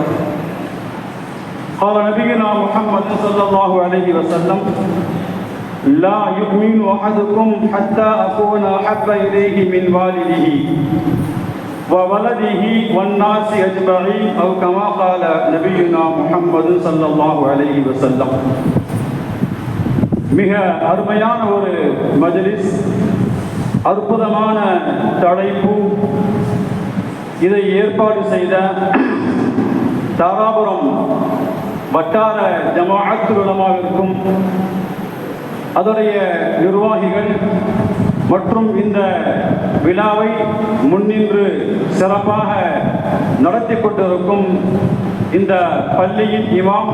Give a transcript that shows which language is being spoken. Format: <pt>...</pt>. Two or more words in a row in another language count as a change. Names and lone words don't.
<ar>قال نبينا محمد صلى الله عليه وسلم: لا يؤمن أحدكم حتى أكون أحب إليه من والده وولده والناس أجمعين أو كما قال نبينا محمد صلى الله عليه وسلم.</ar> <ta>மிக அருமையான ஒரு மஜ்லிஸ், அற்புதமான தலைப்பு. இதை ஏற்பாடு செய்த தாராபுரம் வட்டார ஜமாஅத்துல் உலமாவிற்கும் அதனுடைய நிர்வாகிகள் மற்றும் இந்த விழாவை முன்னின்று சிறப்பாக நடத்தி கொண்டிருக்கும் இந்த பள்ளியின் இமாம்,</ta>